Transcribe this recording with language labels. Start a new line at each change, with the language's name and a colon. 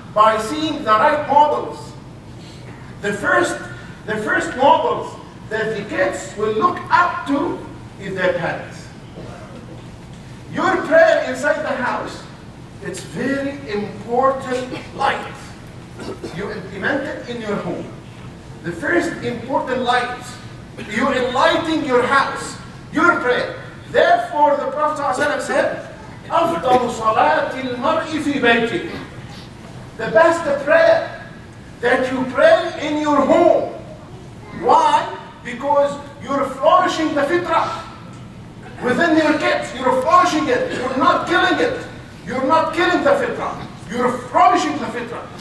English: By seeing the right models. The first models that the kids will look up to is their parents. Your prayer inside the house, it's very important light. You implement it in your home. The first important light, you enlighten your house, your prayer. Therefore, the Prophet ﷺ said,
Arabic: أفضل صلاة المرء في بيته.
English: The best prayer that you pray in your home. Why? Because you're flourishing the fitrah within your kids. You're flourishing it. You're not killing it. You're not killing the fitrah. You're flourishing the fitrah.